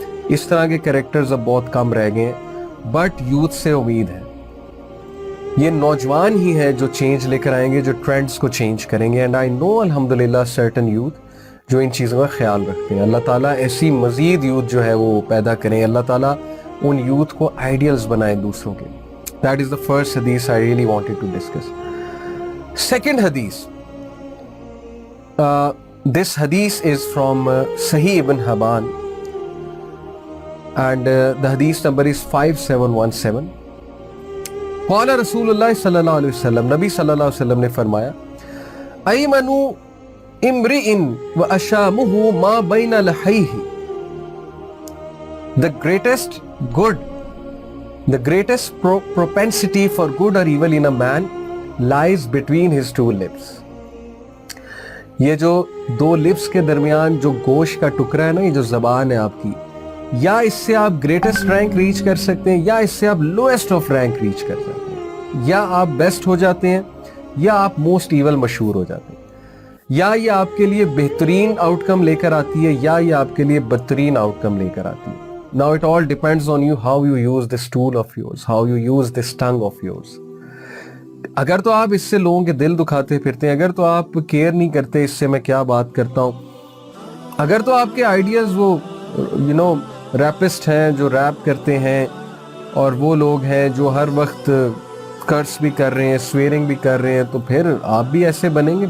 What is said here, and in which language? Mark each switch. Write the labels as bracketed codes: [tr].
[ur] اس طرح کے کریکٹرز اب بہت کم رہ گئے ہیں, بٹ یوتھ سے امید ہے. یہ نوجوان ہی ہے جو چینج لے کر آئیں گے, جو ٹرینڈز کو چینج کریں گے. [en] and I know [ur] الحمدللہ سرٹن یوتھ جو ان چیزوں کا خیال رکھتے ہیں. اللہ تعالیٰ ایسی مزید یوتھ جو ہے وہ پیدا کریں, اللہ تعالیٰ ان یوتھ کو آئیڈیلز بنائیں دوسروں کے. [en] That is the first hadith I really wanted to discuss. Second hadith. This hadith is from Sahih ibn Hibban, and the hadith number is 5717. [ar] قال رسول اللہ صلی اللہ علیہ وسلم, [ur] نبی صلی اللہ علیہ وسلم نے فرمایا, [ar] ایمن امرئ واشامہ ما بین لحیہ. [en] The greatest good, the greatest propensity for good or evil in a man lies between his two lips. [ur] یہ جو دو لپس کے درمیان جو گوشت کا ٹکڑا ہے نا, یہ جو زبان ہے آپ کی, یا اس سے آپ گریٹسٹ رینک ریچ کر سکتے ہیں, یا اس سے آپ لویسٹ آف رینک ریچ کر سکتے ہیں. یا آپ بیسٹ ہو جاتے ہیں, یا آپ موسٹ ایول مشہور ہو جاتے ہیں. یا یہ آپ کے لیے بہترین آؤٹ کم لے کر آتی ہے, یا یہ آپ کے لیے بدترین آؤٹ کم لے کر آتی ہے. [en] Now it all depends on you, how you use this tool of yours, how you use this tongue of yours. [ur] اگر تو آپ اس سے لوگوں کے دل دکھاتے پھرتے ہیں, اگر تو آپ کیئر نہیں کرتے اس سے میں کیا بات کرتا ہوں, اگر تو آپ کے آئیڈیاز وہ ریپسٹ ہیں جو ریپ کرتے ہیں, اور وہ لوگ ہیں جو ہر وقت کرس بھی کر رہے ہیں, سویرنگ بھی کر رہے ہیں, تو پھر آپ بھی ایسے بنیں گے.